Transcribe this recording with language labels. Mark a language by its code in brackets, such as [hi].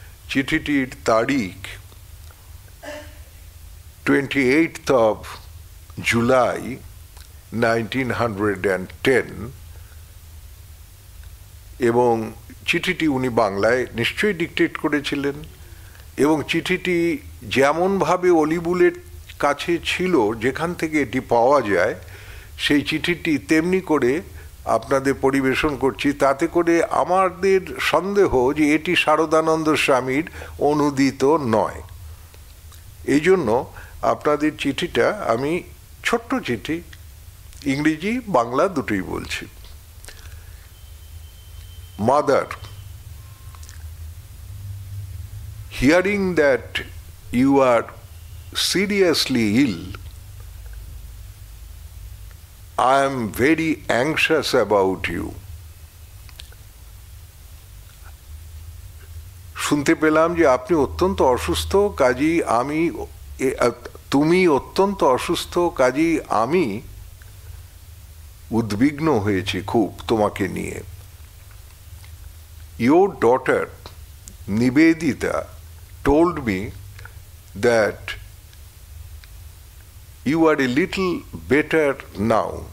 [bn] চিঠিটির তারিখ [en] 28th of July 1910, [bn] এবং চিঠিটি উনি বাংলায় নিশ্চয়ই ডিকটেট করেছিলেন, এবং চিঠিটি যেমনভাবে অলিবুলের কাছে ছিল, যেখান থেকে এটি পাওয়া যায়, সেই চিঠিটি তেমনি করে আপনাদের পরিবেশন করছি। তাতে করে আমাদের সন্দেহ যে এটি শারদানন্দ স্বামীর অনুদিত নয়। এই জন্য আপনাদের চিঠিটা আমি, ছোট্ট চিঠি, ইংরেজি বাংলা দুটোই বলছি। [en] Mother, hearing that you are seriously ill, I am very anxious about you. [bn] শুনতে পেলাম যে আপনি অত্যন্ত অসুস্থ, কাজী আমি, তুমি অত্যন্ত অসুস্থ, কাজী আমি উদ্বিগ্ন হয়েছি খুব তোমাকে নিয়ে। [en] Your daughter Nivedita told me that you are a little better now.